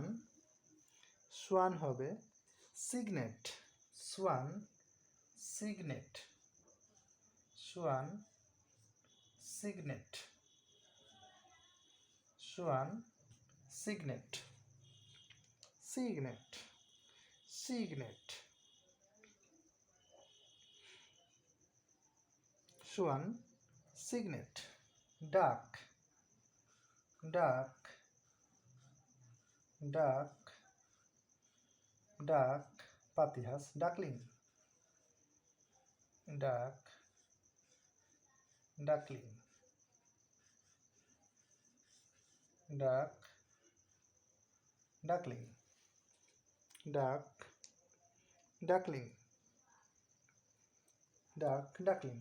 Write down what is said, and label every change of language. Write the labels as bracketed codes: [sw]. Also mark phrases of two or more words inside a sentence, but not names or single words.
[en] Swan হবে signet, swan, signet, swan, signet, swan, signet, signet, signet, swan, signet. Duck, duck, duck, duck, পাতিহাঁস, duckling, duck, duckling, duck, duckling, duck, duckling, duck, duckling.